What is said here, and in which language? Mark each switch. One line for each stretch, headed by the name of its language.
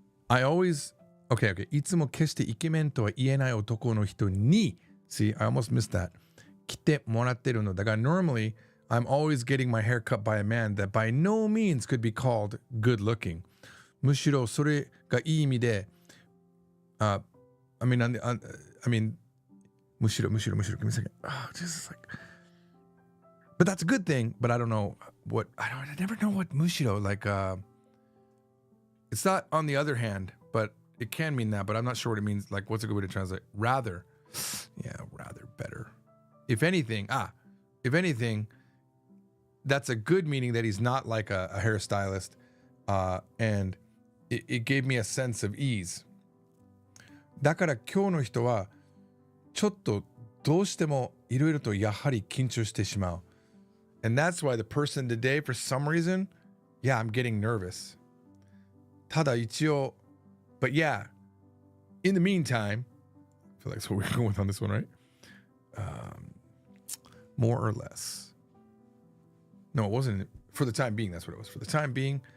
English: I always okay.
Japanese: いつも決してイケメンとは言えない男の人に
English: See, I almost missed that.
Japanese: 来てもらってるのだが
English: normally I'm always getting my hair cut by a man that by no means could be called good looking.
Japanese: むしろそれがいい意味で
English: I mean
Japanese: むしろ
English: give me a second. Just like but that's a good thing, but I don't know what I never know what むしろ like it's not on the other hand, but it can mean that, but I'm not sure what it means. Like, what's a good way to translate? Rather. Yeah, rather, better. If anything, that's a good meaning that he's not like a hairstylist. And it gave me a sense of ease.
Japanese: だから今日の人はちょっとどうしてもいろいろとやはり緊張してしまう.
English: And that's why the person today, for some reason, yeah, I'm getting nervous.
Japanese: ただ一応
English: But yeah, in the meantime, I feel like that's what we're going with on this one, right? More or less. No, it wasn't. For the time being, that's what it was. For the time being.